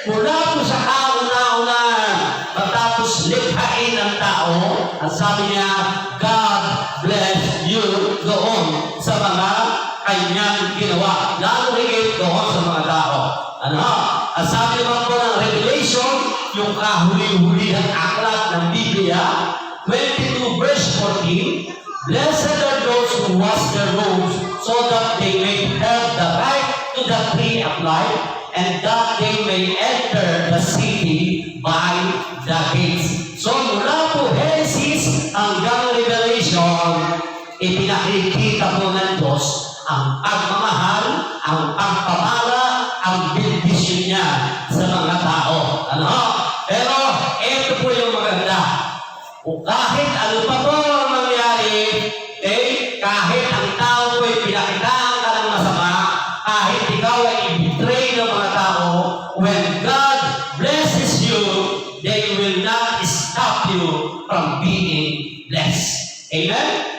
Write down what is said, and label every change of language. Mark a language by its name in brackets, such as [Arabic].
[Filipino] Mula po sa kauna-una, matapos likhain ng tao, at sabi niya, [English] God bless you [Filipino] doon sa mga kanyang ginawa. Lalo higit doon sa mga tao. Ano? At sabi naman po ng Revelation, yung kahuli-hulihang aklat ng Biblia, [English] 22 verse 14, blessed are those who wash their robes so that they may have the right to the tree of life and that they may enter the city by the gates. [Filipino] So mula po Genesis hanggang Revelation, ipinakikita po ng Diyos ang pagmamahal, ang pagpapala, ang bendisyon niya sa mga tao. Ano? Pero ito po yung maganda. O kahit ano pa po ang mangyari, kahit ang tao po ay pinakitaan ka ng masama, kahit ikaw ay i-betray ng mga tao, [English] when God blesses you, they will not stop you from being blessed. [Filipino] Amen?